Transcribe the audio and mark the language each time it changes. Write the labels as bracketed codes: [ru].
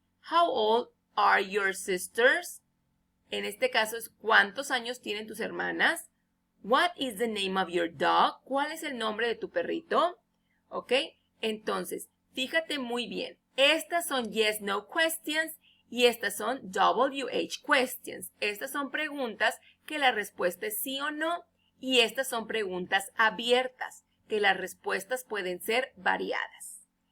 [en] How old are your sisters? [es] En este caso es ¿cuántos años tienen tus hermanas? [en] What is the name of your dog? [es] ¿Cuál es el nombre de tu perrito? ¿Ok? Entonces, fíjate muy bien. Estas son yes-no questions y estas son WH questions. Estas son preguntas que la respuesta es sí o no y estas son preguntas abiertas, que las respuestas pueden ser variadas.